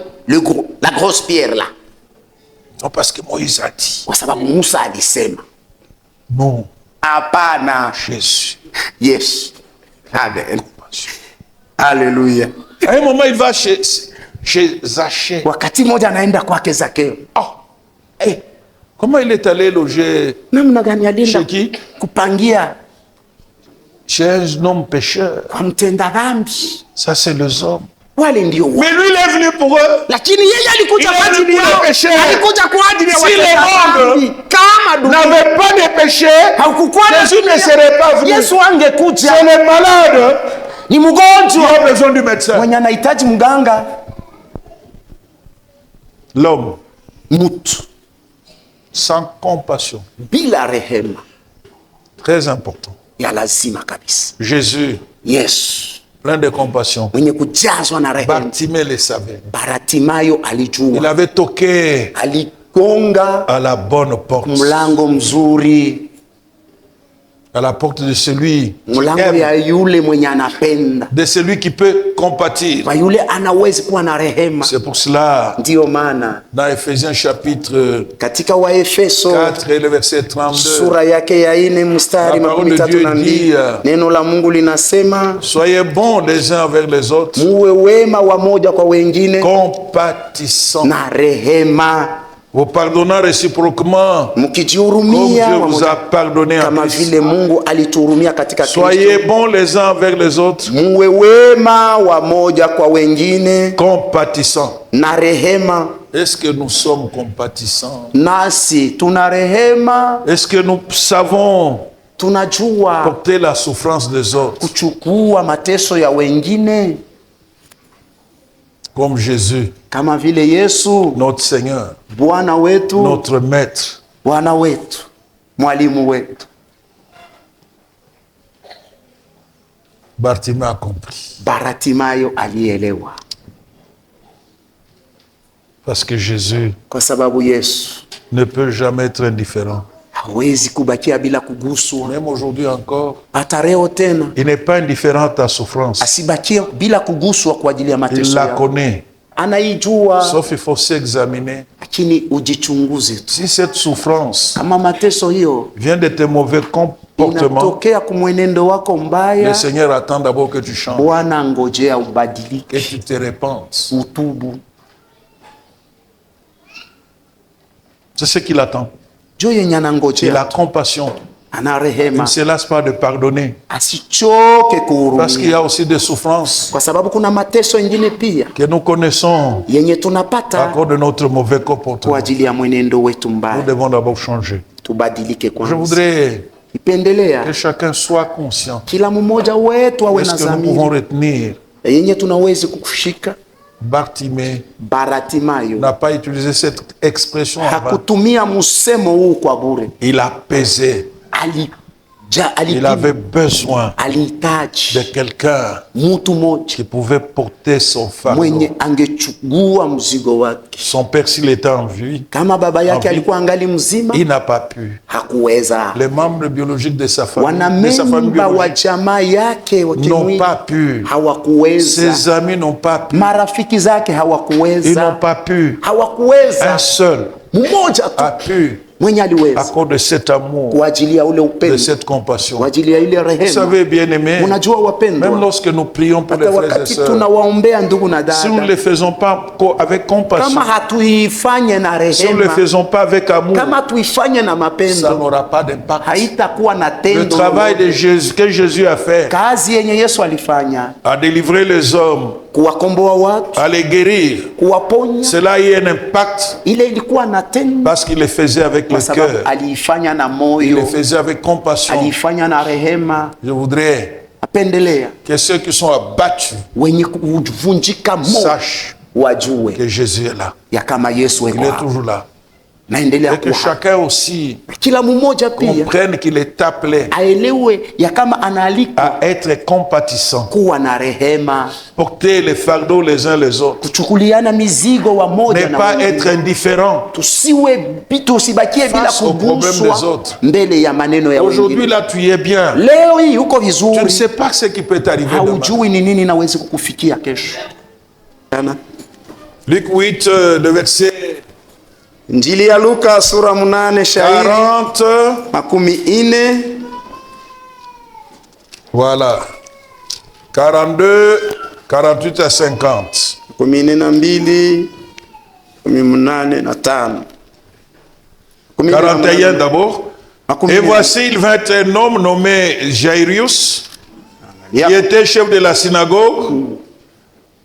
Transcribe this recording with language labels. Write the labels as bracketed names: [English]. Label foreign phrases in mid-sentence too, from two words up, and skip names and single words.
[French] La grosse pierre là. Non, parce que Moïse a dit. Non. [Swahili] Apana. [French] Jésus. Yes. Amen. Alléluia. À un moment, il va chez Zachée. [Swahili] Wakati moja anaenda kwake Zakeo. [French] Comment il est allé loger? Chez qui? [Swahili] Kupangia. [French] Chez un homme pécheur. [Swahili] Mtenda dhambi. [French] Ça, c'est les hommes. [Swahili] Wale ndio wao. [French] Mais lui, il est venu pour eux. [Swahili] Lakini yeye alikuja kwa ajili yao. Alikuja kwa ajili ya [French] Si le monde [Swahili] kama dunia [French] n'avait pas de péché, [Swahili] hakukuwa [French] Jésus ne serait pas venu. [Swahili] Yesu angekuja. [French] C'est les malades [Swahili] Ni [French] qui [Swahili] mgonjwa [French] ont besoin du médecin. [Swahili] mwenye anahitaji mganga. [French] L'homme [Swahili] Mtu [French] sans compassion. [Swahili] bila rehema [French] Très important. [Swahili] ya lazima kabisa. [French] Jésus, [Swahili] Yesu [French] plein de compassion. [Swahili] mwenye kujazwa na rehema. [French] Bartimée le savait. [Swahili] Bartimayo [French] Il [Swahili] alijua, [French] avait toqué [Swahili] aligonga [French] à la bonne porte. [Swahili] mlango mzuri, [French] À la porte de celui qui [Swahili] mlango [French] aime, [Swahili] ya yule mwenye anapenda, [French] de celui qui peut compatir. [Swahili] kwa yule anawezi kuwa na rehema. [French] C'est pour cela, [Swahili] Ndiyo maana [French] dans Ephésiens chapitre [Swahili] katika Waefeso [French] 4 et le verset 32, [Swahili] sura yake ya 4 mstari [French] La parole de 32, Dieu dit, [Swahili] neno la Mungu linasema, [French] soyez bons les uns envers les autres, [Swahili] muwe wema wa moja kwa wengine [French] compatissants, [Swahili] na rehema, [French] vous pardonnant réciproquement, comme [Swahili] mkijihurumia [French] Dieu [Swahili] wa [French] vous a [Swahili] moja, [French] pardonné en [Swahili] kama [French] Christ. [Swahili] vile Mungu alituhurumia katika Kristo. [French] Soyez bons les uns envers les autres, [Swahili] Muwe wema wa moja kwa wengine [French] compatissants. [Swahili] na rehema. [French] Est-ce que nous sommes compatissants? [Swahili] Nasi tuna rehema, [French] Est-ce que nous savons [Swahili] tunajua [French] porter la souffrance des autres [Swahili] kuchukua mateso ya wengine [French] comme Jésus, [Swahili] kama vile Yesu [French] notre Seigneur, [Swahili] Bwana wetu, [French] notre Maître? [Swahili] Bwana wetu, mwalimu wetu. [French] Bartimée a compris. [Swahili] Bartimayo alielewa, [French] Parce que Jésus [Swahili] kwa sababu Yesu [French] ne peut jamais être indifférent. [Swahili] hawezi kubakia bila kuguswa. [French] Même aujourd'hui encore, [Swahili] Hata leo tena [French] il n'est pas indifférent à ta souffrance. [Swahili] asibakie bila kuguswa kwa ajili ya [French] Il [Swahili] mateso [French] la [Swahili] yako. [French] connaît. [Swahili] Anaijua, [French] Sauf il faut s'examiner. [Swahili] lakini ujichunguze tu. [French] Si cette souffrance [Swahili] Kama mateso hiyo [French] vient de tes mauvais comportements, [Swahili] inatokea kumwenendo wako [French] le [Swahili] mbaya, [French] Seigneur attend d'abord que tu changes, [Swahili] Bwana ngojea [French] que [Swahili] ubadilike, [French] tu te répandes. [Swahili] utubu. [French] C'est ce qu'il attend. [Swahili] Jo yenye [French] Il a [Swahili] anangojea, [French] compassion. [Swahili] ana [French] Il [Swahili] rehema, [French] ne se lasse pas de pardonner. [Swahili] asichoke [French] Parce qu'il y [Swahili] kuhurumia, [French] a aussi des souffrances [Swahili] kwa sababu kuna mateso ingine pia [French] que nous connaissons [Swahili] yenye [French] à [Swahili] tunapata [French] cause de notre mauvais [Swahili] kwa [French] comportement. [Swahili] ajili ya mwenendo wetu [French] Nous [Swahili] mbaya. [French] devons d'abord changer. [Swahili] Tubadilike [French] Je [Swahili] kwanza. [French] voudrais [Swahili] Ipendelea [French] que chacun soit conscient. [Swahili] kila mmoja wetu awe na [French] Est-ce que nous pouvons [Swahili] dhamiri [French] retenir? [Swahili] yenye tunawezi kukushika. [French] Bartimée [Swahili] Bartimayo [French] n'a pas utilisé cette expression avant. [Swahili] hakutumia msemo huu kwa bure, [French] Il a pesé. Il avait besoin de [Swahili] alihitaji [French] quelqu'un [Swahili] mtu mmoja [French] qui pouvait porter son fardeau. [Swahili] mwenye angechukua mzigo wake. [French] Son père, s'il était en vie, [Swahili] Kama baba yake [French] vie. [Swahili] alikuwa angali mzima, [French] il n'a pas pu. [Swahili] hakuweza. [French] Les membres biologiques de sa famille, [Swahili] Wanamemba wa [French] biologique, [Swahili] jamaa yake wa [French] n'ont [Swahili] kimwili [French] pas pu. [Swahili] hawakuweza, Ses amis n'ont pas pu. marafiki zake [French] Ils n'ont [Swahili] hawakuweza, [French] pas pu. [Swahili] hawakuweza. [French] Un seul [Swahili] Mmoja tu [French] a pu, [Swahili] mwenye [French] à [Swahili] aliweza, [French] cause de cet amour, [Swahili] kwa ajili ya ule [French] de [Swahili] upendo, [French] cette compassion. [Swahili] kwa ajili ya ile [French] Vous [Swahili] rehema. [French] savez, bien aimé, [Swahili] Unajua [French] même [Swahili] wapendwa, [French] lorsque nous prions pour les [Swahili] hata [French] frères et [Swahili] wakati [French] sœurs, [Swahili] tunawaombea ndugu na [French] si nous ne [Swahili] dada, [French] le faisons pas avec compassion, [Swahili] kama hatuifanye na [French] si nous ne le [Swahili] rehema, [French] faisons pas avec amour, [Swahili] kama tuifanye na [French] ça [Swahili] mapendo, [French] n'aura pas d'impact. [Swahili] haitakuwa na [French] Le [Swahili] tendo [French] travail [Swahili] lolote. [French] de Jésus, que Jésus a fait, [Swahili] Kazi yenye Yesu alifanya, [French] à délivrer les hommes, [Swahili] kuwakomboa watu, [French] à les guérir, [Swahili] kuwaponya, [French] cela a eu un impact [Swahili] ile ilikuwa na tendo, [French] parce qu'il le faisait avec le [Swahili] kwa sababu [French] cœur, [Swahili] aliifanya na [French] il [Swahili] moyo, [French] le faisait avec compassion. [Swahili] aliifanya na rehema. [French] Je voudrais [Swahili] Apendelea [French] que ceux qui sont abattus [Swahili] wenye kuvunjika moyo [French] sachent [Swahili] wajue [French] que Jésus est là. [Swahili] ya kama Yesu [French] Il [Swahili] yuko [French] est [Swahili] hapa, [French] toujours là. [Swahili] naendelea [French] Et que [Swahili] kuwa hapa. [French] chacun aussi [Swahili] Kila mmoja pia [French] comprenne qu'il est appelé [Swahili] aelewe ya kama anaalikwa [French] à être compatissant, [Swahili] kuwa na rehema, [French] porter les fardeaux les uns les autres, [Swahili] kuchukuliana mizigo wa moja [French] ne [Swahili] na [French] pas [Swahili] mwingine. [French] être indifférent. [Swahili] Tusibakie bila [French] Face aux problèmes des [Swahili] kuguswa [French] autres. [Swahili] mbele ya maneno ya [French] Aujourd'hui, [Swahili] wengine. [French] là, tu es bien. [Swahili] Leo hii uko [French] Tu ne [Swahili] vizuri, [French] sais pas ce qui peut t'arriver demain. [Swahili] haujui ni nini nawezi kukufikia kesho. Sana. [French] Luc 8, le verset [Swahili] Injili ya Luka sura 8 shairi 40. 40. [French] Voilà. 42, 48 à 50. 12, 85. 41 d'abord. Et voici, il vint un homme nommé Jairus, qui était chef de la synagogue.